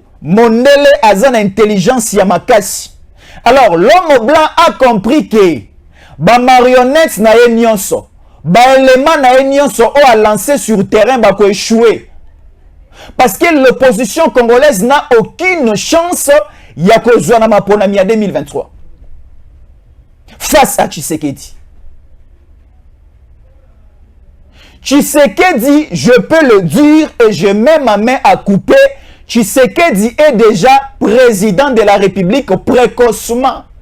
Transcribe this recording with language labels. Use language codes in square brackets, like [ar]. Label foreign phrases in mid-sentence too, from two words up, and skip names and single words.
[ln] Mondele azana intelligence ya makasi. [fr] Alors, l'homme blanc a compris que [ln] ba marionnette na ye nyonso, ba élément na ye nyonso [fr] o a lancé sur terrain [ln] ba ko échouer. [fr] Parce que l'opposition congolaise n'a aucune chance [ln] ya kozwa na maponami ya 2023 [fr] face à Tshisekedi. Tshisekedi, je peux le dire et je mets ma main à couper, Tshisekedi est déjà président de la République précocement.